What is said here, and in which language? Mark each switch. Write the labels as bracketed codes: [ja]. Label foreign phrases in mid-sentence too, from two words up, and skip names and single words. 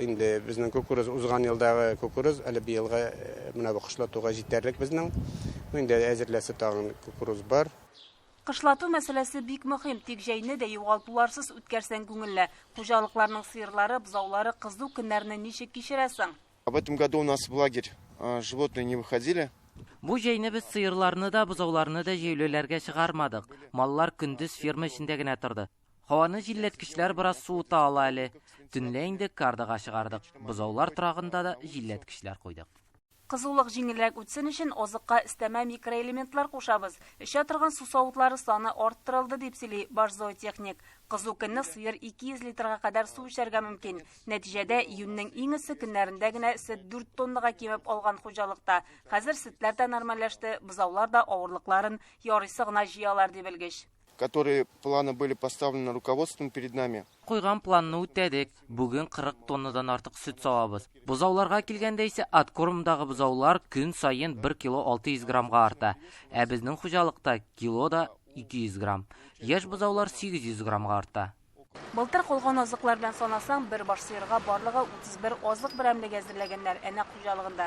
[tt] Инде безнең кукуруз узган елдагы кукуруз әле бу елга менә бу кышлатуга җитәрлек безнең. Инде әзерләсе тагын кукуруз бар. Кышлату мәсьәләсе бик мөһим, тик җәйне дә югалтуларсыз үткәрсәң күңелле. Хуҗалыкларның сыерлары, бозаулары кызу көннәрне ничек кичерәсең? [ru] В этом году у нас в лагерь животные не выходили. [tt] Бу җәйне без сыерларны да, бозауларны да җәйләүләргә чыгармадык. Маллар көндез ферма эчендә генә торды. Һаваны җилләткечләр бераз суыта ала әле. Төнлә инде кардага чыгардык. Бозаулар торагында да җилләткечләр куйдык. Кызулык җиңелрәк үтсен өчен азыкка өстәмә микроэлементлар кушабыз. Эчә торган су савытлары саны арттырылды дип сөйли баш зоотехник. Кызу көнне сыер 200 литрга кадәр су эчәргә мөмкин. Нәтиҗәдә июньнең иң эссе көннәрендә генә сөт 4 тоннага кимеп алган хуҗалыкта. Хәзер сөтләр дә нормальләште, бозаулар да авырлыкларын ярыйсы гына җыялар дип белгеч. [ru] Которые планы были поставлены руководством перед нами. [tt] Куйган планны үтәдек. Бүген 40 тоннадан артык сөт савабыз. Бозауларга килгәндә исә откормдагы бозаулар көн сайын 1 кило 600 граммга арта. Ә безнең хуҗалыкта килода 200 грамм. Яшь бозаулар 800 граммга арта. Былтыр калган азыклар белән санасаң, бер баш сыерга барлыгы 31 азык берәмлеге әзерләгәннәр әнә хуҗалыгында.